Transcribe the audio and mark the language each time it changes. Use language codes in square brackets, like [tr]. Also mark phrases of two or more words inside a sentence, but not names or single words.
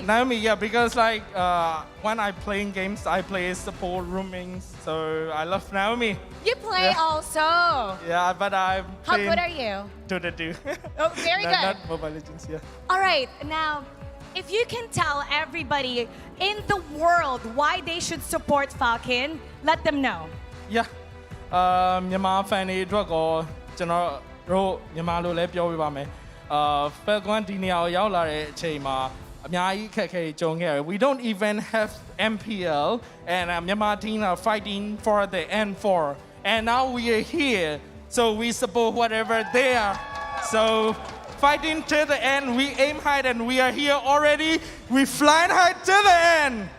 [en] Naomi, yeah, because like when I play in games, I play support rooming, so I love Naomi. You play Yeah. also. Yeah, but I'm How playing good are you? Dota 2. Oh, very good. Not Mobile Legends, yeah. All right, now, if you can tell everybody in the world why they should support Falcon, let them know. Yeah. [my] မြန်မာ fan တွေအတွက်ကိုကျွန်တော်တို့မြန်မာလိုလည်းပြောပြပါမယ်။ Falcon ဒီနေရာကိုရောက်လာတဲ့အချိန်မှာအများကြီးအခက်အခဲတွေကြုံခဲ့ရတယ် [en] We don't even have MPL and Myanmar team are fighting for the N4 and now we are here so we support whatever they are. So fighting to the end, we aim high and we are here already. We flying high to the end.